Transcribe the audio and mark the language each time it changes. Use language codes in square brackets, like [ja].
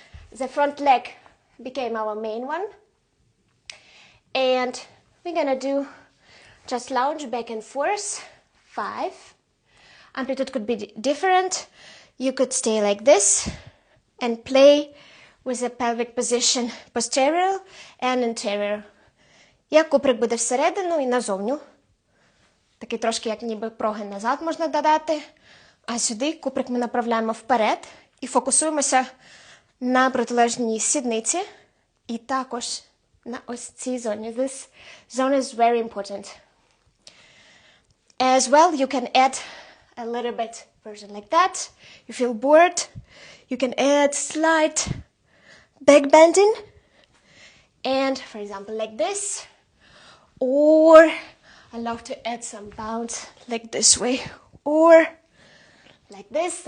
[en] The front leg became our main one. And we're gonna do just lounge back and forth. 5. Amplitude could be different. You could stay like this and play with the pelvic position posterior and anterior. [uk] Як куприк буде всередину і назовню. Такий трошки як ніби прогин назад можна додати. А сюди куприк ми направляємо вперед і фокусуємося на протилежній сідниці і також на ось цій зоні. [en] This zone is very important. As well, you can add a little bit version like that. You feel bored, you can add slight back bending, and for example like this, or I love to add some bounce like this way, or like this.